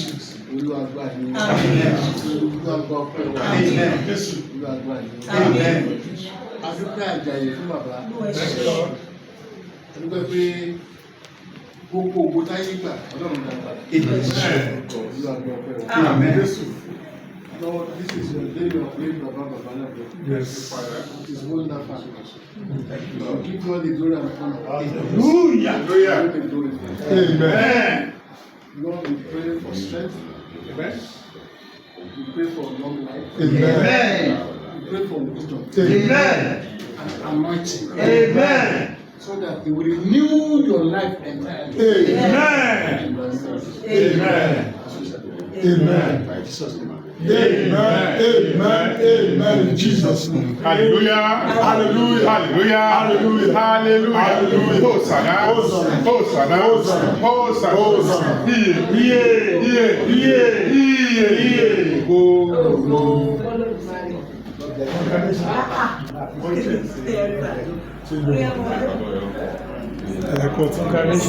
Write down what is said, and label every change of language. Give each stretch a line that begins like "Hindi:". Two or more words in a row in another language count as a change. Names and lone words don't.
Yoruba: Olúwa gbà ní wa. Olúwa gba ọpẹ́ wa. Jésù. Olúwa gbà ní wa. Adúpẹ́ Àjàyè fún bàbá. Adúpẹ́ pé gbogbo ògbó táyé gbà Ọlọ́run dá padà. Olúwa gba ọpẹ́ wa. Jésù.
English: Lord, this is your day of living Baba Lord. Yes. It is well enough for us. Lord, give God the glory and honor. Hallelujah. Amen. Lord, we pray for strength. Amen. We pray for long life. Amen. We pray for wisdom. Amen. And anointing. Amen. So that they will renew your life entirely. Amen. Amen. Amen. Amen. Amen. Amen. In Jesus' name. Hallelujah. Hallelujah. Hallelujah. Hallelujah. Hallelujah. Hallelujah. Hosanna. Hosanna. Hosanna. Hosanna. Hosanna. Hosanna.
Yoruba: Iye. Iye. Iye. Iye. Iye. Iye.
English: Go.
Yoruba: Ẹ̀kọ́ tún kárí.